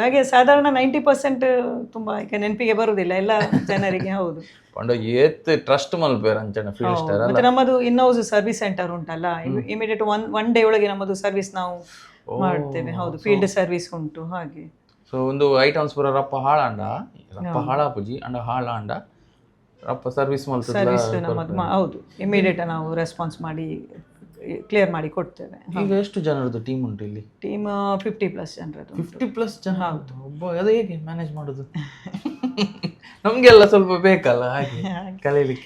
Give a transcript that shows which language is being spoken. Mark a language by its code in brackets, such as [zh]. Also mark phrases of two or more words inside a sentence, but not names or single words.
[kn] ಹಾಗೆ ಸಾಧಾರಣ 90% ತುಂಬಾ ಈಗ ನೆನಪಿಗೆ ಬರುವುದಿಲ್ಲ ಎಲ್ಲ ಜನರಿಗೆ. ಹೌದು, [tcy] ಪಂಡ ಏತ್ ಟ್ರಸ್ಟ್ ಮಲ್ಪೇರ್ ಅಂಚನೆ ಫೀಲ್ಡ್ ಸ್ಟಾರ್. [kn] ಮತ್ತೆ ನಮ್ಮದು [en] in-house service centre [kn] ಉಂಟಲ್ಲ, [en] immediate one day [kn] ಒಳಗೆ ನಮ್ಮದು ಸರ್ವಿಸ್ ನಾವು ಮಾಡ್ತೇವೆ. ಹೌದು, [en] field service [kn] ಉಂಟು. ಹಾಗೆ [tcy] ಸೊ ಒಂದು ಐಟಮ್ಸ್ ಪೂರ ರಪ್ಪ ಹಾಳಾಂಡ ಹಾಳಾಪುಜಿ ಅಂಡ ಹಾಳಾಂಡ ರಪ್ಪ ಸರ್ವಿಸ್ [kn] ಸರ್ವಿಸ್ ನಮ್ಮದು ಹೌದು, ಇಮಿಡಿಯೇಟ್ ನಾವು ರೆಸ್ಪಾನ್ಸ್ ಮಾಡಿ ಕ್ಲಿಯರ್ ಮಾಡಿ ಕೊಡ್ತೇವೆ. ಈಗ ಎಷ್ಟು ಜನರದ್ದು ಟೀಮ್ ಉಂಟು ಇಲ್ಲಿ? ಟೀಮ್ 50+ ಜನರದ್ದು. 50+ ಜನ? ಹೌದು. ಒಬ್ಬ ಅದು ಹೇಗೆ ಮ್ಯಾನೇಜ್ ಮಾಡೋದು? ನಮಗೆಲ್ಲ ಸ್ವಲ್ಪ ಬೇಕಲ್ಲ ಹಾಗೆ ಕಲೀಲಿಕ್ಕೆ.